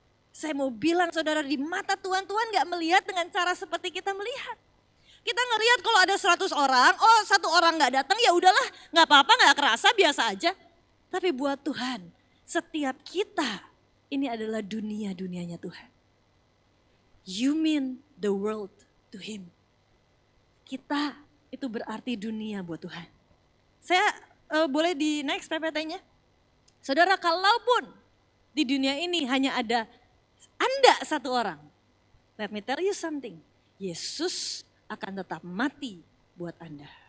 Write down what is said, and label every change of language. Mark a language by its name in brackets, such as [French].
[Indonesian] Saya mau bilang saudara, di mata Tuhan, Tuhan gak melihat dengan cara seperti kita melihat. Kita ngelihat kalau ada 100 orang, oh satu orang gak datang ya udahlah, gak apa-apa, gak kerasa, biasa aja. Tapi buat Tuhan, setiap kita ini adalah dunia-dunianya Tuhan. [English] You mean the world to him. [Indonesian] Kita itu berarti dunia buat Tuhan. Saya boleh di next PPT-nya. Saudara, kalaupun di dunia ini hanya ada Anda satu orang, [English] let me tell you something. [Indonesian] Yesus akan tetap mati buat Anda.